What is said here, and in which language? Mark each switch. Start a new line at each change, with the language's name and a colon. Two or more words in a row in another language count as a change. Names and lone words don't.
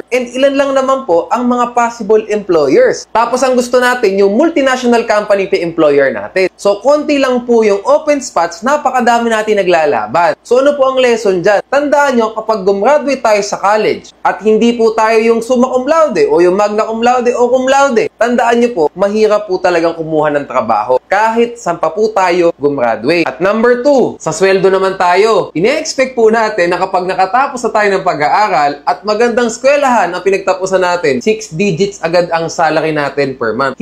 Filipino: And ilan lang naman po ang mga
English: possible employers.
Filipino: Tapos ang gusto natin, yung
English: multinational company
Filipino: pa employer natin. So, konti lang po yung
English: open spots,
Filipino: napakadami natin naglalaban. So, ano po ang lesson dyan? Tandaan nyo, kapag gumraduate tayo sa college, at hindi po tayo yung
Latin: summa cum laude,
Filipino: o yung
Latin: magna cum laude,
Filipino: o
Latin: cum laude,
Filipino: tandaan nyo po, mahirap po talagang kumuha ng trabaho. Kahit saan pa po tayo gumraduate. At number 2, sa sweldo naman tayo. Ine-expect po natin na kapag nakatapos na tayo ng pag-aaral, at magandang eskwelahan ang pinagtapusan natin, 6 digits agad ang salary natin
English: per month.